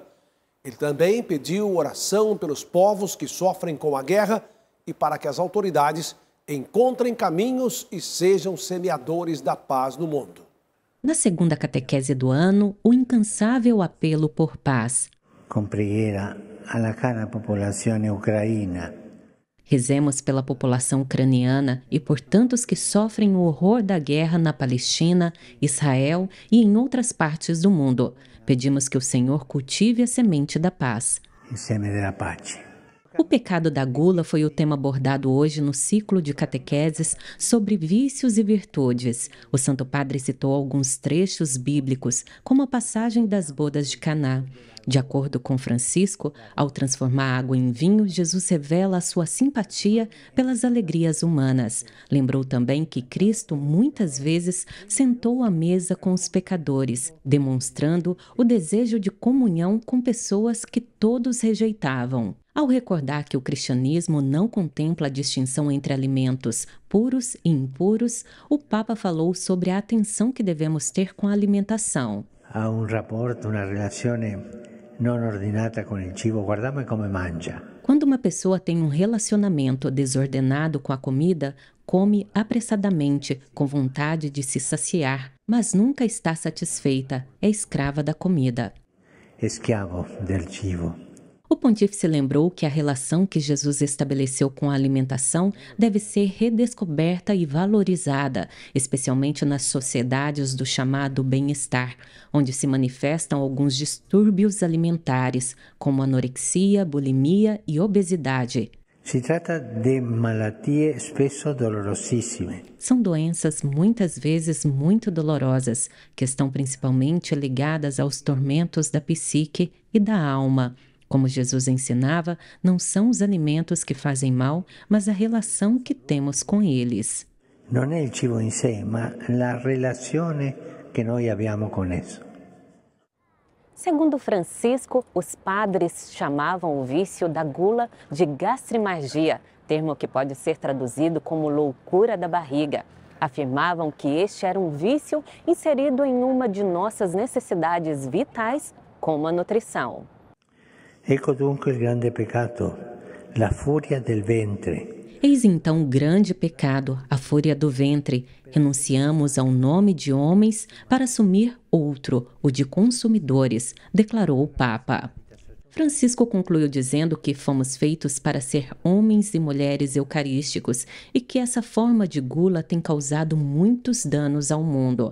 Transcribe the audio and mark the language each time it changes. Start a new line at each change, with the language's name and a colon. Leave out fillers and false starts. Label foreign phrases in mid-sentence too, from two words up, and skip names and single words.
Portuguese: Ele também pediu oração pelos povos que sofrem com a guerra e para que as autoridades encontrem caminhos e sejam semeadores da paz no mundo. Na segunda catequese do ano, o incansável apelo por paz.
Italian: Com preghiera alla cara popolazione ucraina.
Portuguese: Rezemos pela população ucraniana e por tantos que sofrem o horror da guerra na Palestina, Israel e em outras partes do mundo. Pedimos que o Senhor cultive a semente da paz.
Italian: Il seme della pace.
Portuguese: O pecado da gula foi o tema abordado hoje no ciclo de catequeses sobre vícios e virtudes. O Santo Padre citou alguns trechos bíblicos, como a passagem das bodas de Caná. De acordo com Francisco, ao transformar água em vinho, Jesus revela a sua simpatia pelas alegrias humanas. Lembrou também que Cristo muitas vezes sentou à mesa com os pecadores, demonstrando o desejo de comunhão com pessoas que todos rejeitavam. Ao recordar que o cristianismo não contempla a distinção entre alimentos puros e impuros, o Papa falou sobre a atenção que devemos ter com a alimentação.
Italian: Ha un rapporto, una relazione non ordinata con il cibo. Guardame come mangia.
Portuguese: Quando uma pessoa tem um relacionamento desordenado com a comida, come apressadamente, com vontade de se saciar, mas nunca está satisfeita, é escrava da comida.
Italian: Esclavo del cibo.
Portuguese: O pontífice lembrou que a relação que Jesus estabeleceu com a alimentação deve ser redescoberta e valorizada, especialmente nas sociedades do chamado bem-estar, onde se manifestam alguns distúrbios alimentares, como anorexia, bulimia e obesidade.
Italian: Si tratta di malattie spesso dolorosissime.
Portuguese: São doenças muitas vezes muito dolorosas, que estão principalmente ligadas aos tormentos da psique e da alma. Como Jesus ensinava, não são os alimentos que fazem mal, mas a relação que temos com eles.
Italian: Non è il cibo in sé, ma la relazione che noi abbiamo con esso.
Portuguese: Segundo Francisco, os padres chamavam o vício da gula de gastrimagia, termo que pode ser traduzido como loucura da barriga. Afirmavam que este era um vício inserido em uma de nossas necessidades vitais, como a nutrição.
Italian: Ecco dunque il grande peccato, la furia del ventre.
Portuguese: Eis então o grande pecado, a fúria do ventre. Renunciamos ao nome de homens para assumir outro, o de consumidores, declarou o Papa. Francisco concluiu dizendo que fomos feitos para ser homens e mulheres eucarísticos e que essa forma de gula tem causado muitos danos ao mundo.